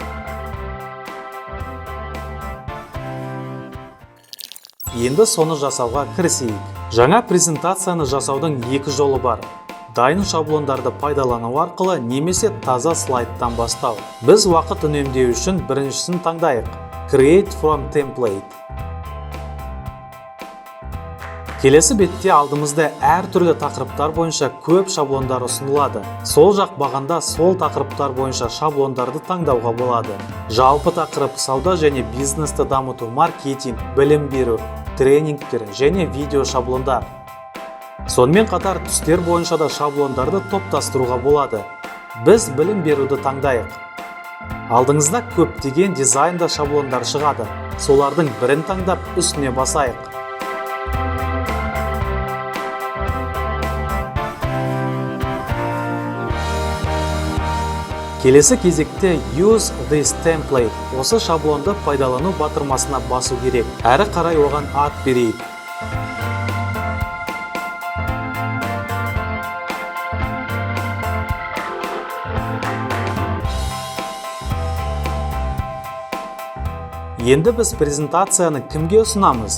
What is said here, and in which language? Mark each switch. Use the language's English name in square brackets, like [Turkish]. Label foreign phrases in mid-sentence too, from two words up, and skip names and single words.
[Kazakh] Енді соны жасауға кірісейік. Жаңа презентацияны жасаудың 2 жолы бар. Дайын шаблондарды пайдалану арқылы немесе таза слайдтан бастау. Біз уақыт үнемдеу үшін біріншісін таңдайық. [English] Create from template. [Kazakh] Келесі бетте алдымызда әртүрлі тақырыптар бойынша көп шаблондар ұсынылады. Сол жақ бағанда сол тақырыптар бойынша шаблондарды таңдауға болады. Жалпы тақырып сауда және бизнесті дамыту, маркетинг, білім беру, тренингтер және видео шаблондар. Сонымен қатар түстер бойынша да шаблондарды топтастыруға болады. Біз білім беруді таңдайық. Алдыңызда көптеген дизайнда шаблондар шығады. Солардың бірін таңдап үстіне басайық. Келесі кезекте [English] Use this template. [Kazakh] Осы шаблонды пайдалану батырмасына басу керек. Әрі қарай оған ат берейік. Енді біз презентацияны кімге ұсынамыз?